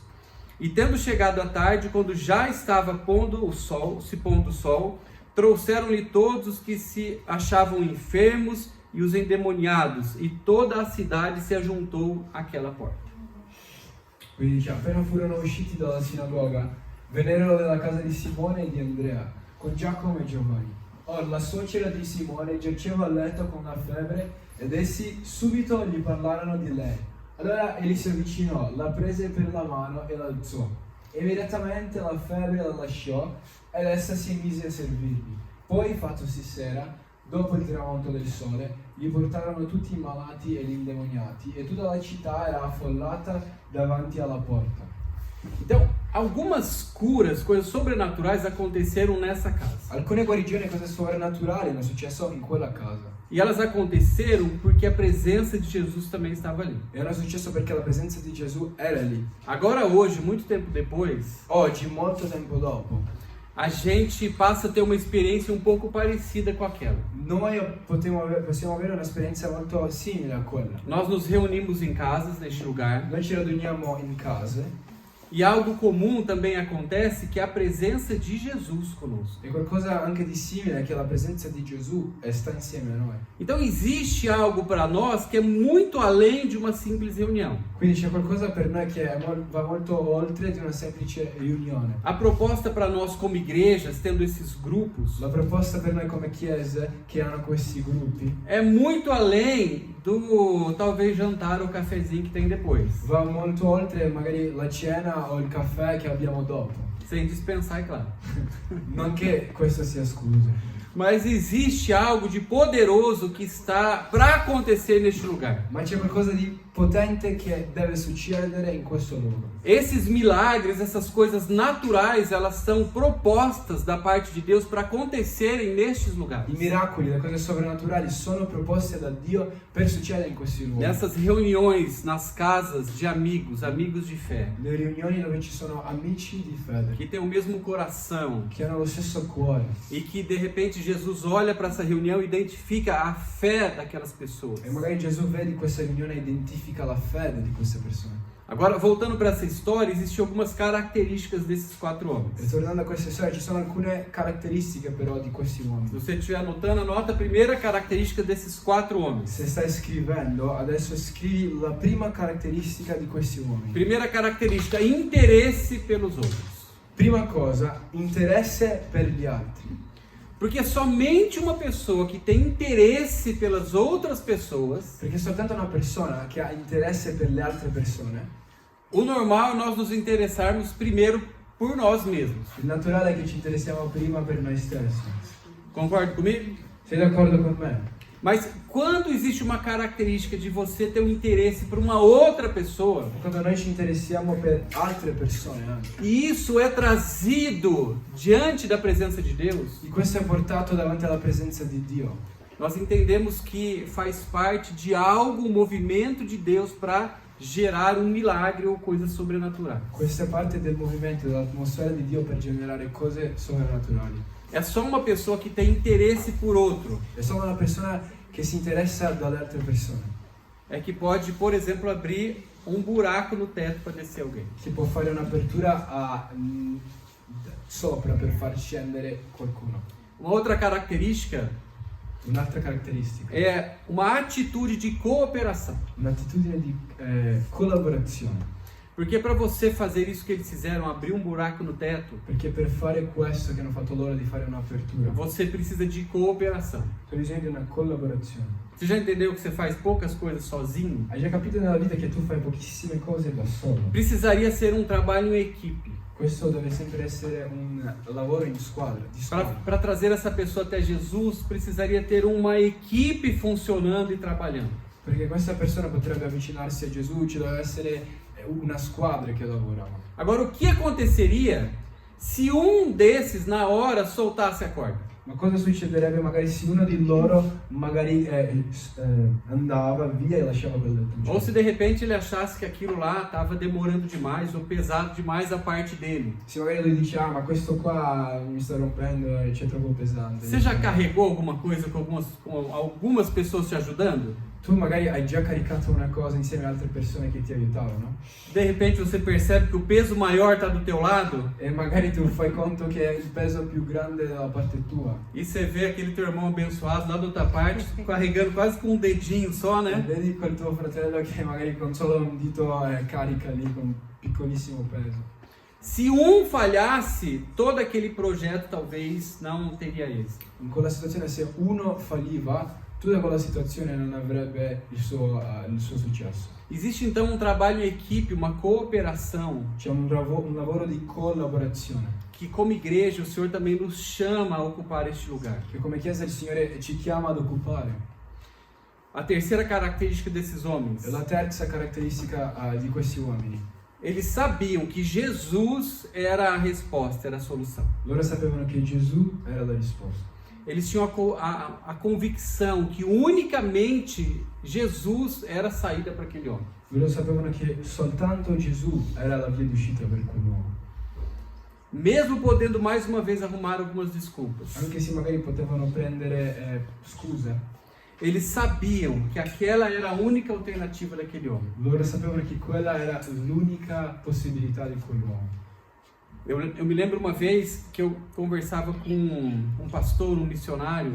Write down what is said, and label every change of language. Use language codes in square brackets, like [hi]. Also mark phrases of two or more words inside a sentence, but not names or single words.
[pt] E tendo chegado a tarde, quando já estava se pondo o sol, trouxeram-lhe todos os que se achavam enfermos e os endemoniados, e toda a cidade se ajuntou àquela porta. [it] Quindi dice, appena furono usciti dalla sinagoga, vennero nella casa di Simone e di Andrea, con Giacomo e Giovanni. Ora la suocera di Simone giaceva a letto con una febbre ed essi subito gli parlarono di lei. Allora egli si avvicinò, la prese per la mano e l'alzò. Immediatamente la febbre la lasciò ed essa si mise a servirgli. Poi, fattosi sera, dopo il tramonto del sole, gli portarono tutti i malati e gli indemoniati e tutta la città era affollata davanti alla porta. [pt] Então, algumas curas, coisas sobrenaturais aconteceram nessa casa. [it] Alcune guarigioni e cose sovrannaturali hanno successo in quella casa. [pt] E elas aconteceram porque a presença de Jesus também estava ali. [it] E hanno successo perché la presenza di Gesù era lì. [pt] Agora hoje, muito tempo depois, [it] Oggi, molto tempo dopo, [pt] a gente passa a ter uma experiência um pouco parecida com aquela. [it] Noi possiamo avere un'esperienza molto simile a quella. [pt] Nós nos reunimos em casas, neste lugar, [it] Noi ci riuniamo in case [pt] e algo comum também acontece, que é a presenza de Jesus conosco. [it] e qualcosa anche di simile è che la presenza di Gesù sta insieme a noi. [pt] Então existe algo para nós que é muito além de uma simples reunião. [it] Quindi c'è qualcosa per noi che va molto oltre di una semplice riunione. [pt] A proposta para nós como igrejas, tendo esses grupos, [it] La proposta per noi come chiese che hanno questi gruppi [pt] é muito além do talvez jantar ou cafezinho que tem depois. [it] va molto oltre magari la cena o il caffè che abbiamo dopo. [pt] Sem dispensar, é claro. [it] Non che questo sia scusa. [pt] Mas existe algo de poderoso que está para acontecer neste lugar. [it] Ma c'è qualcosa di potente che deve succedere in questo luogo. [pt] Esses milagres, essas coisas naturais, elas são propostas da parte de Deus para acontecerem nestes lugares. [it] I miracoli, le cose sovrannaturali sono proposte da Dio per succedere in questi luoghi. [pt] Nessas reuniões, nas casas de amigos, amigos de fé, [it] Le riunioni dove ci sono amici di fede [pt] que têm o mesmo coração [it] che hanno lo stesso cuore [pt] e que de repente Jesus olha para essa reunião e identifica a fé daquelas pessoas. [it] e magari Gesù vede questa riunione e identifica la fede di queste persone. [pt] Agora, voltando para essa história, existem algumas características desses 4 homens. [it] Ritornando a questa storia, ci sono alcune caratteristiche però di questi [pt] Se [it] uomini. [pt] você estiver anotando, anota a primeira característica desses 4 homens. [it] Se stai scrivendo, adesso scrivi la prima caratteristica di questi uomini. [pt] Primeira característica, interesse pelos outros. [it] Prima cosa, interesse per gli altri. [pt] Porque somente uma pessoa que tem interesse pelas outras pessoas, [it] Perché soltanto una persona che ha interesse per le altre persone, [pt] o normal é nós nos interessarmos primeiro por nós mesmos. [it] il naturale è che ci interessiamo prima per noi stessi. [pt] Concorda comigo? [it] Sei d'accordo con me? [pt] Mas quando existe uma característica de você ter um interesse por uma outra pessoa, [it] Quando noi ci interessiamo per altre persone anche, [pt] e isso é trazido diante da presença de Deus, [it] e questo è portato davanti alla presenza di Dio, [pt] nós entendemos que faz parte de algo, um movimento de Deus para gerar um milagre ou coisas sobrenaturais. [it] questa è parte del movimento, dell'atmosfera di Dio per generare cose sovrannaturali. [pt] É só uma pessoa que tem interesse por outro [it] È solo una persona che si interessa dalle altre persone, [pt] é que pode, por exemplo, abrir um buraco no teto para descer alguém. [it] che può fare un'apertura sopra per far scendere qualcuno. [pt] Uma outra característica [it] Un'altra caratteristica, [pt] é uma atitude de cooperação. [it] un'attitudine di collaborazione. [pt] Porque para você fazer isso que eles fizeram, abrir um buraco no teto, [it] Perché per fare questo che hanno fatto loro di fare un'apertura, [pt] você precisa de cooperação. [it] c'è bisogno di una collaborazione. [pt] Você já entendeu que você faz poucas coisas sozinho? [it] Hai già capito nella vita che tu fai pochissime cose da solo? [pt] Precisaria ser um trabalho em equipe. [it] Questo deve sempre essere un lavoro in squadra, di squadra. [pt] Para trazer essa pessoa até Jesus, precisaria ter uma equipe funcionando e trabalhando. [it] Perché questa persona potrebbe avvicinarsi a Gesù, ci deve essere una squadra che lavorava. [pt] Agora, o que aconteceria se um desses, na hora, soltasse a corda? [it] Ma cosa succederebbe magari se uno di loro magari andava via e lasciava quel lettuccio? [pt] Ou se de repente ele achasse que aquilo lá estava demorando demais ou pesado demais a parte dele. [it] Se magari lui dice, ma questo qua mi sta rompendo, c'è troppo pesante. [pt] Você já carregou alguma coisa com algumas pessoas te ajudando? [it] Tu magari hai già caricato una cosa insieme a altre persone che ti aiutavano [pt] De repente você percebe que o peso maior está do teu lado [it] e magari tu fai conto che il peso più grande è dalla parte tua. [pt] e você vê aquele teu irmão abençoado lá da outra parte carregando quase com um dedinho só, [it] E [pt] né? [it] vedi quel tuo fratello che magari con solo un dito carica lì con un piccolissimo peso. [pt] Se um falhasse, todo aquele projeto talvez não teria êxito. [it] In quella situazione se uno falliva, tutta quella situazione non avrebbe il suo successo. [pt] Existe então um trabalho em equipe, uma cooperação, [it] C'è un lavoro di collaborazione [pt] que como igreja o Senhor também nos chama a ocupar este lugar. [it] che come Chiesa il Signore ci chiama ad occupare. [pt] A terceira característica desses homens, [it] E la terza caratteristica di questi uomini. [pt] eles sabiam que Jesus era a resposta, era a solução. [it] Loro sapevano che Gesù era la risposta. [pt] Eles tinham a convicção que unicamente Jesus era a saída para aquele homem. [it] Loro sapevano che soltanto Gesù era la via d'uscita per quell'uomo. [pt] mesmo podendo mais uma vez arrumar algumas desculpas. [it] Anche se magari potevano prendere scuse, [pt] Eles sabiam que aquela era a única alternativa daquele homem. [it] loro sapevano che quella era l'unica possibilità di quell'uomo. [pt] Eu me lembro uma vez que eu conversava com um pastor, um missionário.